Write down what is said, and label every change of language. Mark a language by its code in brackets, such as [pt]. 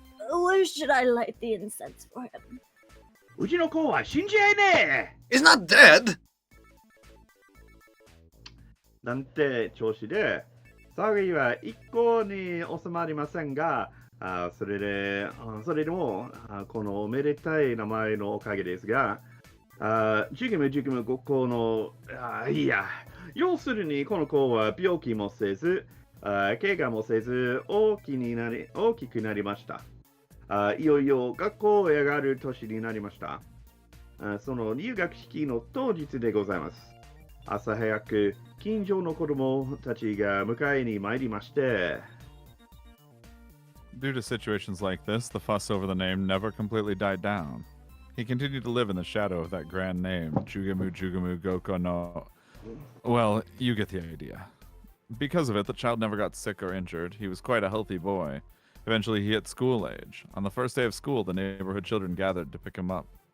[en] Where should I light the incense for him? [ja] うちの子は死んじゃいねえ [en] He's not dead! [ja] なんて調子で、騒ぎは一向に収まりませんが、それでも、このおめでたい名前のおかげですが、Jugemu Jugemu Gokōの、いや、要するにこの子は病気もせず、怪我もせず大きくなりました。いよいよ学校へ上がる年になりました。その入学式の当日でございます。朝早く近所の子供たちが迎えに参りまして。 [en] Due to situations like this, the fuss over the name never completely died down. He continued to live in the shadow of that grand name, Jugemu Jugemu Gokō-no. Well, you get the idea. Because of it, the child never got sick or injured. He was quite a healthy boy. Eventually, he hit school age. On the first day of school, the neighborhood children gathered to pick him up.